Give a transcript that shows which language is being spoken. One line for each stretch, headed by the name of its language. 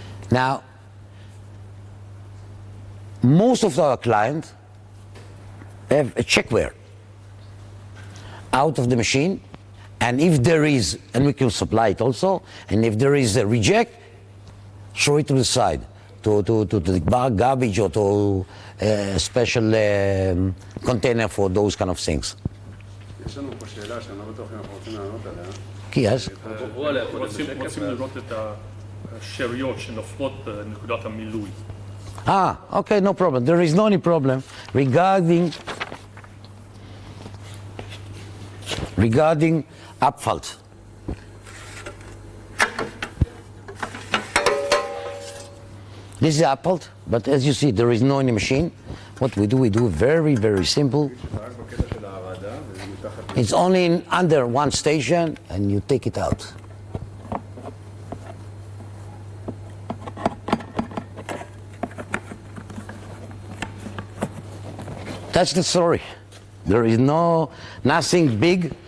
English: Now, most of our clients have a checkware out of the machine, and if there is, and we can supply it also, and if there is a reject, throw it to the side, to the garbage or to a special container for those kind of things.
Hebrew: יש לנו פה שאלה שאני לא בטוח אם אנחנו רוצים לענות עליה. כי אז? רוצים לראות את השאריות שנופלות בנקודת המילוי.
English: Okay, no problem. There is no any problem regarding Abfall. This is apples, but as you see, there is no any machine. What we do very, very simple.
Hebrew: רק בקטע של ההרעדה, וזה מתחת...
English: It's only under one station, and you take it out. That's the story. There is nothing big.